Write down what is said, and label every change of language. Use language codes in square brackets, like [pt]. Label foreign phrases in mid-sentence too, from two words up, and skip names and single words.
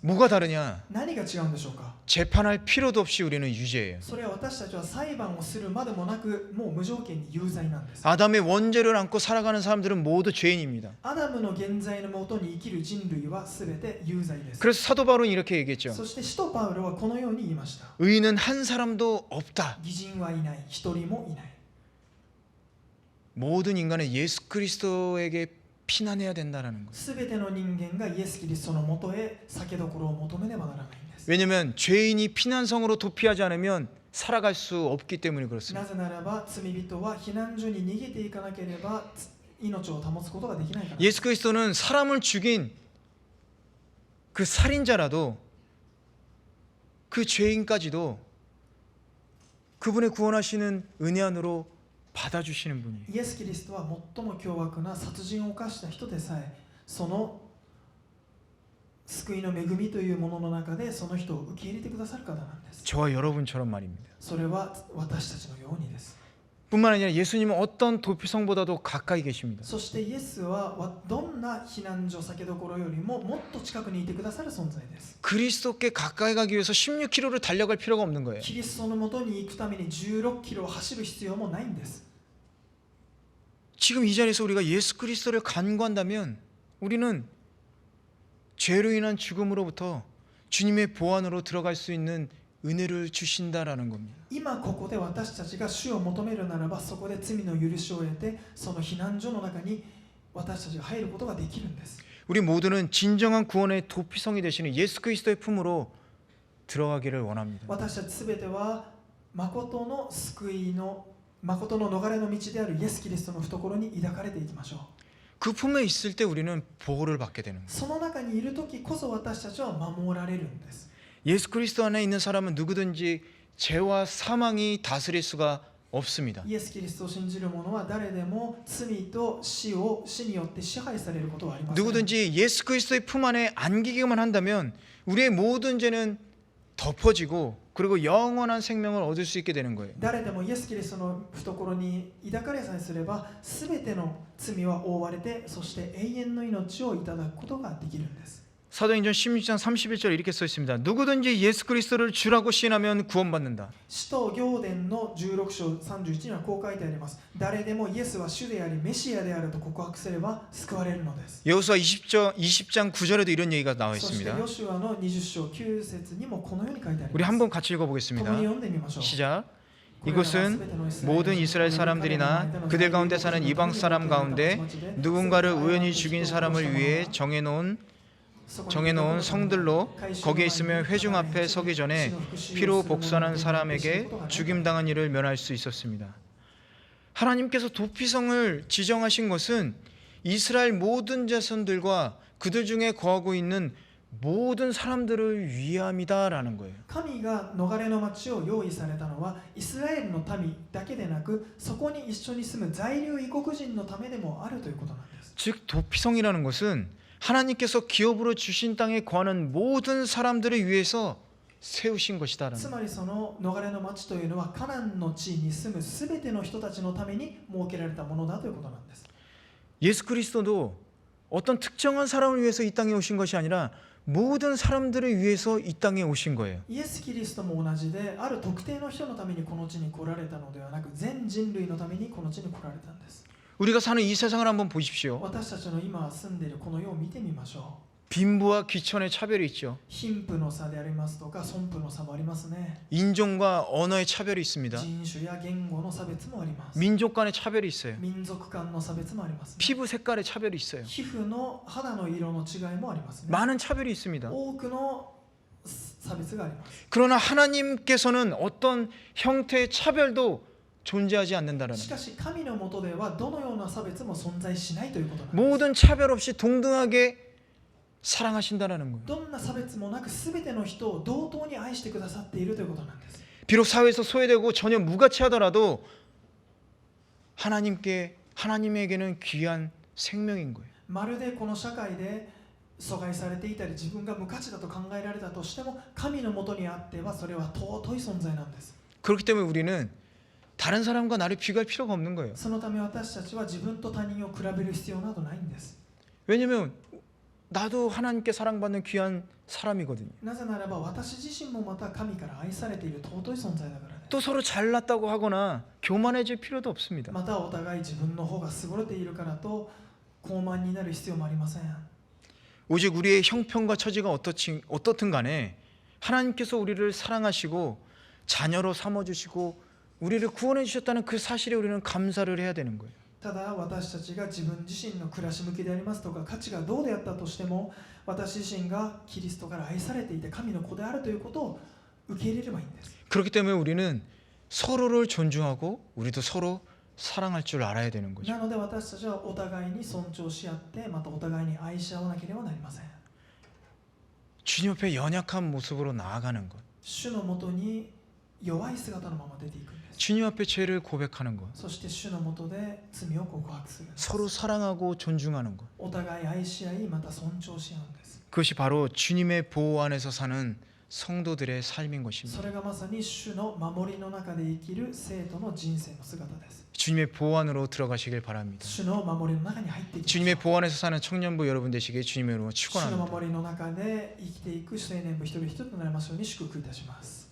[ko] 뭐가 다르냐? [ja] 何が違うんでしょうか。 [ko] 재판할 필요도 없이 우리는 유죄예요. [ja] それは私たちは裁判をするまでもなく、もう無条件に有罪なんです。 [ko] 아담의 원죄를 안고 살아가는 사람들은 모두 죄인입니다. [ja] アダムの原罪のもとに生きる人類はすべて有罪です。 [ko] 그래서 사도 바울은 이렇게 얘기했죠. [ja] そして使徒パウロはこのように言いました。 [ko] 의인은 한 사람도 없다. [ja] 義人はいない、一人もいない。 [ko] 모든 인간은 예수 그리스도에게 피난해야 된다는 거예요. [ja] すべての人間がイエス・キリストのもとへ酒どころを求めねばならないんです。 [ko] 왜냐하면 죄인이 피난성으로 도피하지 않으면 살아갈 수 없기 때문에 그렇습니다. [ja] なぜならば罪人は避難所に逃げていかなければ命を保つことができないから。 [ko] 예수 그리스도는 사람을 죽인 그 살인자라도 그 죄인까지도 그분의 구원하시는 은혜 안으로 받아주시는 분이에요. [ja] イエス・キリストは最も凶悪な殺人を犯した人でさえ、その救いの恵みというものの中でその人を受け入れてくださる方なんです。 [ko] 저와 여러분처럼 말입니다. [ja] それは私たちのようにです。 [ko] 뿐만 아니라 예수님은 어떤 도피성보다도 가까이 계십니다. [ja] そしてイエスはどんな避難所酒どころよりももっと近くにいてくださる存在です。 [ko] 그리스도께 가까이 가기 위해서 16km를 달려갈 필요가 없는 거예요. [ja] キリストのもとに行くために16キロを走る必要もないんです。 [ko] 지금 이 자리에서 우리가 예수 그리스도를 간구한다면 우리는 죄로 인한 죽음으로부터 주님의 보안으로 들어갈 수 있는 은혜를 주신다라는 겁니다. [ja] 今ここで私たちが主を求めるならば、そこで罪の許しを得てその避難所の中に私たちが入ることができるんです。 [ko] 우리 모두는 진정한 구원의 도피성이 되시는 예수 그리스도의 품으로 들어가기를 원합니다. [ja] 私たちすべては誠の救いの誠の逃れの道であるイエス・キリストの懐に抱かれていきましょう。 [ko] 그 품에 있을 때 우리는 보호를 받게 되는 거예요. [ja] その中にいるときこそ私たちは守られるんです。 [ko] 예수 그리스도 안에 있는 사람은 누구든지 죄와 사망이 다스릴 수가 없습니다. [ja] イエス・キリストを信じる者は誰でも罪と死によって支配されることはありません。 [ko] 누구든지 예수 그리스도의 품 안에 안기기만 한다면 우리의 모든 죄는 덮어지고 그리고 영원한 생명을 얻을 수 있게 되는 거예요. [ja] 誰でもイエス・キリストの懐に抱かれさえすれば全ての罪は覆われて、そして永遠の命をいただくことができるんです。 [ko] 사도행전 16장 31절 이렇게 써 있습니다. 누구든지 예수 그리스도를 주라고 시인하면 구원받는다. [ja] 使徒行伝の16章31にはこう書いてあります。誰でもイエスは主でありメシアであると告白すれば救われるのです。 [ko] 여호수아 20장 9절에도 이런 얘기가 나와 [ja] そして [ko] 있습니다. [ja] ヨシュアの20章9節にもこのように書いてあり [ko] 우리 [ja] ます。 [ko] 한번 같이 [ja] 共 [ko] 읽어보겠습니다. [ja] に読んでみましょう。 [ko] 시작. 이곳은 모든 이스라엘 사람들이나 그들 가운데 사는 이방 사람 가운데 누군가를 우연히 죽인 사람을 위해 정해놓은 성들로 거기에 있으며 회중 앞에 서기 전에 피로 복선한 사람에게 죽임당한 일을 면할 수 있었습니다. 하나님께서 도피성을 지정하신 것은 이스라엘 모든 자손들과 그들 중에 거하고 있는 모든 사람들을 위함이다라는 거예요. [ja] 神が逃れの町を用意されたのはイスラエルの民だけでなく、そこに一緒に住む在留異国人のためでもあるということなんです。 [ko] 즉 도피성이라는 것은 하나님께서 기업으로 주신 땅에 거하는 모든 사람들을 위해서 세우신 것이다라는 [ja] つ [ko] 거예요. [ja] まりその逃れの町というのはカナンの地に住むすべての人たちのために設けられたものだということなんです。 [ko] 예수 그리스도도 어떤 특정한 사람을 위해서 이 땅에 오신 것이 아니라 모든 사람들을 위해서 이 땅에 오신 거예요. [ja] イエス・キリストも同じで、ある特定の人のためにこの地に来られたのではなく、全人類のためにこの地に来られたんです。 [ko] 우리가 사는 이 세상을 한번 보십시오. [ja] 私たちの今住んでいるこの世を見てみましょう。 [ko] 빈부와 귀천의 차별이 있죠. [ja] 貧富の差でありますとか損富の差もありますね。 [ko] 인종과 언어의 차별이 있습니다. [ja] 人種や言語の差別もあります。 [ko] 민족 간의 차별이 있어요. [ja] 民族間の差別もあります、ね。 [ko] 피부 색깔의 차별이 있어요. [ja] 皮膚の肌の色の違いもありますね。 [ko] 많은 차별이 있습니다. [ja] 多くの差別があります。 [ko] 그러나 하나님께서는 어떤 형태의 차별도 존재하지 않는다라는 [ja] しかし神の下ではどのような差別も存在しないということなんです。 [ko] 모든 차별 없이 동등하게 사랑하신다라는 거예요. [ja] どんな差別もなく全ての人を同等に愛してくださっているということなんです。 [ko] 비록 사회에서 소외되고 전혀 무가치하더라도 하나님에게는 귀한 생명인 거예요. [ja] まるでこの社会で阻害されていたり自分が無価値だと考えられたとしても、神の下にあってはそれは尊い存在なんです。 [ko] 그렇기 때문에 우리는 다른 사람과 나를 비교할 필요가 없는 거예요. [ja] そのため私たちは自分と他人を比べる必要などないんです。 [ko] 왜냐면 나도 하나님께 사랑받는 귀한 사람이거든요. [ja] なぜならば私自身もまた神から愛されている尊い存在だからです。 [ko] 또 서로 잘났다고 하거나 교만해질 필요도 없습니다. [ja] またお互い自分の方が優れているからと傲慢になる必要もありません。 [ko] 오직 우리의 형편과 처지가 어떻든 간에 하나님께서 우리를 사랑하시고 자녀로 삼아주시고 우리를 구원해 주셨다는 그 사실에 우리는 감사를 해야 되는 거예요. [ja] ただ私たちが自分自身の暮らし向きでありますとか価値がどうであったとしても、私自身がキリストから愛されていて神の子であるということを受け入れればいいんです。 [ko] 그렇기 때문에 우리는 서로를 존중하고 우리도 서로 사랑할 줄 알아야 되는 거죠. [ja] なので私たちはお互いに尊重し合って、またお互いに愛し合わなければなりません。 [ko] 주님 앞에 연약한 모습으로 나아가는 것, [ja] 主のもとに弱い姿のまま出ていくんです。 [ko] 주님 앞에 죄를 고백하는 것, [ja] そして主のもとで罪を告白するんです。 [ko] 서로 사랑하고 존중하는 것, [ja] お互い愛し合い、また尊重し合うんです。 [ko] 그것이 바로 주님의 보호 안에서 사는 성도들의 삶인 것입니다. [ja] それがまさに主の守りの中で生きる生徒の人生の姿です。 [ko] 주님의 보호 안으로 들어가시길 바랍니다. [ja] 主の守りの中に入っていきましょう。 [ko] 주님의 보호 안에서 사는 청년부 여러분 되시길 주님의 이름으로 [ja] 主の [ko] 축원합니다. [ja] 守りの中で生きていく青年部一人一人となりますように祝福いたします。